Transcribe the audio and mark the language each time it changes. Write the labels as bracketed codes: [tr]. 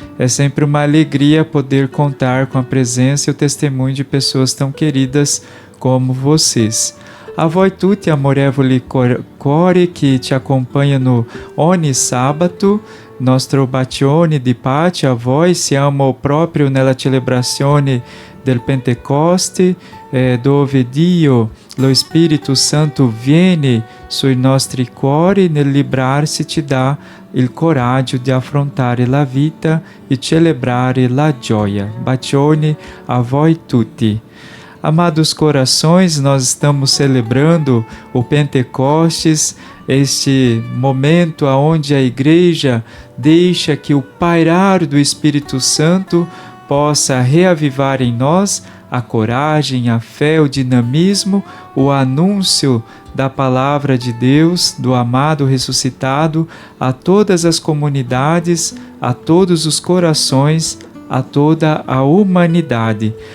[pt] É sempre uma alegria poder contar com a presença e o testemunho de pessoas tão queridas como vocês. [it] A voi tutti amorevoli core che ti accompagnano ogni sabato, nostro bacione di pace a voi. Siamo proprio nella celebrazione del Pentecoste, dove Dio, lo Spirito Santo, viene sui nostri cuori. Nel librarsi ci dà il coraggio di affrontare la vita e celebrare la gioia. Bacione a voi tutti. [pt] Amados corações, nós estamos celebrando o Pentecostes, este momento onde a Igreja deixa que o pairar do Espírito Santo possa reavivar em nós a coragem, a fé, o dinamismo, o anúncio da palavra de Deus, do amado ressuscitado, a todas as comunidades, a todos os corações, a toda a humanidade.